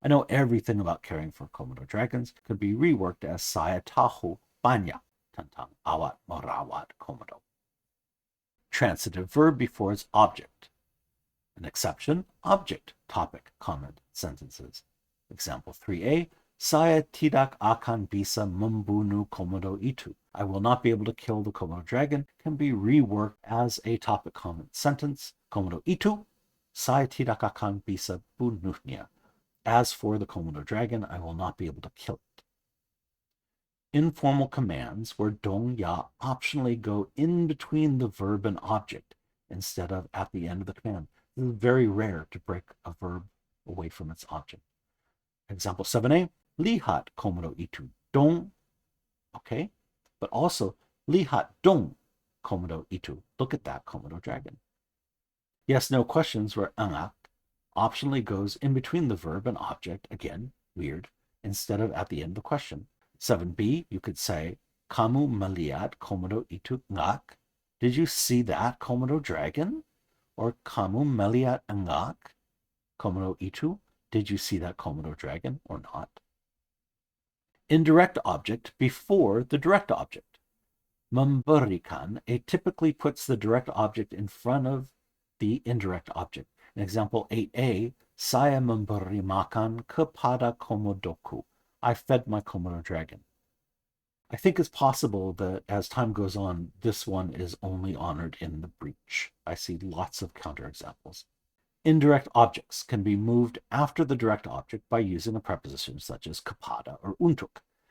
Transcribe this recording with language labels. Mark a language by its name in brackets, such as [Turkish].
[English] I know everything about caring for Komodo dragons. Could be reworked as [Indonesian] saya tahu banyak tentang awat merawat Komodo. [English] Transitive verb before its object. An exception, object, topic, comment, sentences. [Indonesian] Example 3a, saya tidak akan bisa membunuh Komodo itu. [English] I will not be able to kill the Komodo dragon can be reworked as a topic, comment, sentence. [Indonesian] Komodo itu, saya tidak akan bisa bunuhnya. [English] As for the Komodo dragon, I will not be able to kill it. Informal commands where dong ya optionally go in between the verb and object instead of at the end of the command. This is very rare to break a verb away from its object. [Indonesian] Example 7a, lihat Komodo itu dong. [English] Okay, but also [Indonesian] lihat dong Komodo itu. [English] Look at that Komodo dragon. Yes, no questions where angak optionally goes in between the verb and object, again, weird, instead of at the end of the question. [Indonesian] 7b, [English] you could say, [Indonesian] kamu melihat Komodo itu ngak? [English] Did you see that Komodo dragon? Or [Indonesian] kamu melihat ngak Komodo itu? [English] Did you see that Komodo dragon or not? Indirect object before the direct object. Memberikan, it typically puts the direct object in front of the indirect object. In example 8a, [Indonesian] saya memberi makan kepada Komodoku. [English] I fed my Komodo dragon. I think it's possible that as time goes on, this one is only honored in the breach. I see lots of counterexamples. Indirect objects can be moved after the direct object by using a preposition such as kepada or untuk.